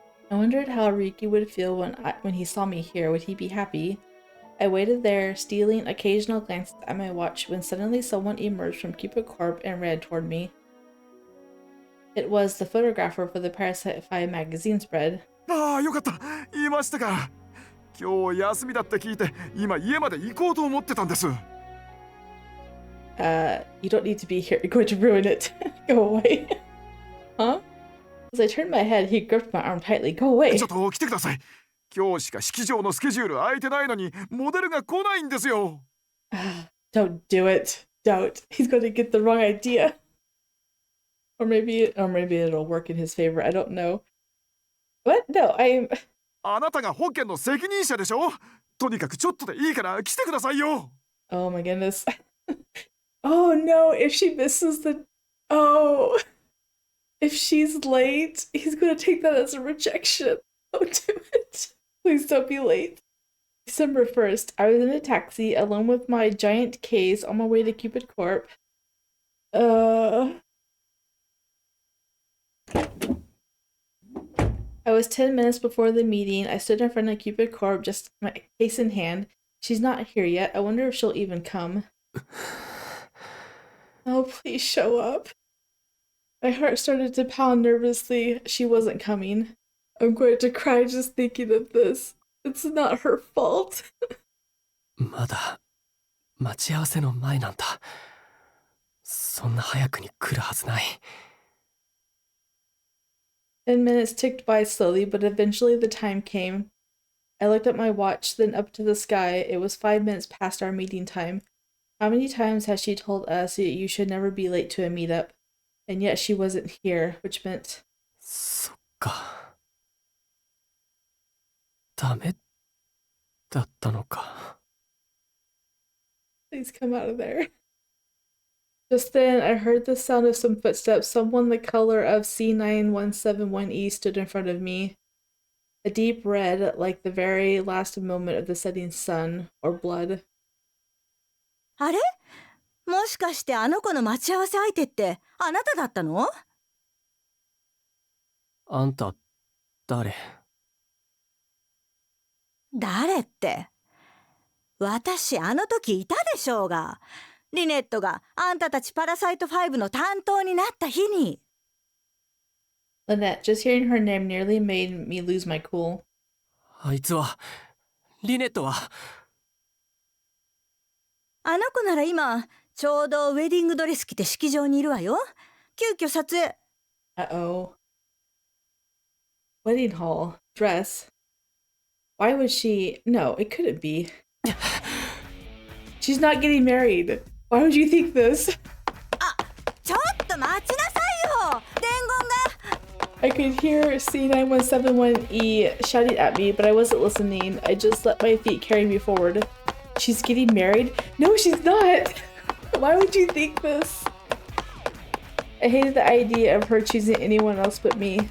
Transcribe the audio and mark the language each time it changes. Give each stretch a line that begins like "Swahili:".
English: I wondered how Ryuki would feel when he saw me here. Would he be happy? I waited there, stealing occasional glances at my watch when suddenly someone emerged from Cupid Corp and ran toward me. It was the photographer for the Parasite magazine spread.
Japanese: ああ、よかった。言いましたか。今日休みだって聞いて、今家まで行こうと思ってたんです。
English: You don't need to be here. You're going to ruin it. Go away. Huh? As I turned my head, he gripped my arm tightly. Go away.
Japanese: ちょっと来てください。今日しか式場のスケジュール空いてないのに、モデルが来ないんですよ。
English: Don't do it. Don't. He's going to get the wrong idea. Or maybe it'll work in his favor. I don't know. What? No, I'm...
Japanese: あなたが本件の責任者でしょ。とにかくちょっとでいいから来てくださいよ。
English: Oh my goodness. Oh no, if she misses the... Oh... If she's late, he's gonna take that as a rejection. Don't do it. Please don't be late. December 1st, I was in a taxi alone with my giant case on my way to Cupid Corp. I was 10 minutes before the meeting. I stood in front of Cupid Corp, just my case in hand. She's not here yet. I wonder if she'll even come. Oh, please show up. My heart started to pound nervously. She wasn't coming. I'm going to cry just thinking of this. It's not her fault.
Japanese: まだ待ち合わせの前なんだ。そんな早くに来るはずない。
English: 10 minutes ticked by slowly, but eventually the time came. I looked at my watch, then up to the sky. It was 5 minutes past our meeting time. How many times has she told us that you should never be late to a meetup? And yet she wasn't here, which meant...
Japanese: そっか。ダメだったのか。
English: Please come out of there. Just then, I heard the sound of some footsteps. Someone the color of C9171E stood in front of me. A deep red, like the very last moment of the setting sun, or blood.
Japanese: あれ？もしかしてあの子の待ち合わせ相手ってあなただったの？あんた、誰？誰って。私あの時いたでしょうが。リネットがあんたたちパラサイト5の担当になった日に。
English: Lynette, just hearing her name nearly made me lose my cool.
Japanese: あいつは、リネットは。あの子なら今、ちょうどウェディングドレス着て式場にいるわよ。急遽撮影。
English: Uh-oh. Wedding hall. Dress. Why would she... No, it couldn't be. She's not getting married. Why would you think this?
Japanese: あ、ちょっと待ちなさいよ。伝言が。
English: I could hear C9171E shouting at me, but I wasn't listening. I just let my feet carry me forward. She's getting married? No, she's not! Why would you think this? I hated the idea of her choosing anyone else but me.